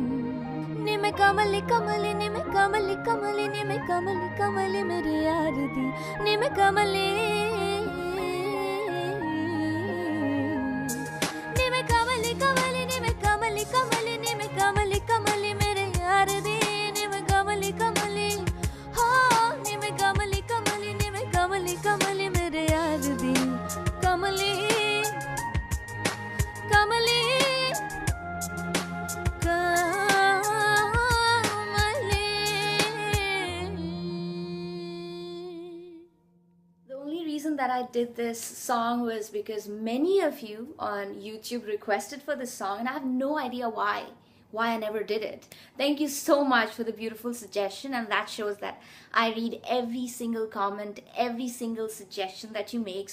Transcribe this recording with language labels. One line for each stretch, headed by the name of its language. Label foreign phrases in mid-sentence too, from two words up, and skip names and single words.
Punjabi: ਨਿਮ ਕਮਲੀ ਕਮਲੀ ਨਿਮ ਕਮਲੀ ਕਮਲੀ ਨਿਮ ਕਮਲੀ ਕਮਲੀ ਮੇਰੇ ਯਾਰ ਦੀ, ਨਿਮ ਕਮਲੀ ਕਮਲੀ ਕਮਲੀ ਨਿਮ ਕਮਲੀ ਕਮਲੀ ਮੇਰੇ ਯਾਰ ਦੀ, ਨਿਮ ਕਮਲੀ ਕਮਲੀ ਹੋ ਨਿਮ ਕਮਲੀ ਕਮਲੀ ਨਿਮ ਕਮਲੀ ਕਮਲੀ ਮੇਰੇ ਯਾਰ ਦੀ। ਕਮਲੀ ਕਮਲੀ ਕਮਲੀ।
English: The only reason that I did this song was because many of you on YouTube requested for this song, and I have no idea why I never did it. Thank you so much for the beautiful suggestion, and that shows that I read every single comment, every single suggestion that you make.